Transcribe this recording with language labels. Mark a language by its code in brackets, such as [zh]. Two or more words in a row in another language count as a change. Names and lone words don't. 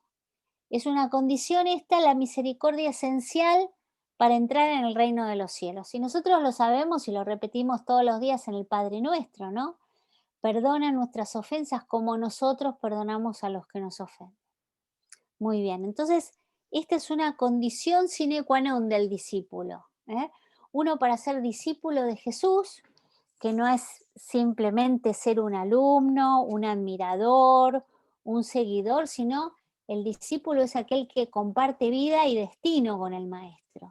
[es] Es una condición esta, la misericordia esencial para entrar en el reino de los cielos. Y nosotros lo sabemos y lo repetimos todos los días en el Padre Nuestro, ¿no? Perdona nuestras ofensas como nosotros perdonamos a los que nos ofenden. Muy bien, entonces esta es una condición [la] sine qua non [es] del discípulo. Uno para ser discípulo de Jesús, que no es simplemente ser un alumno, un admirador, un seguidor, sino el discípulo es aquel que comparte vida y destino con el Maestro.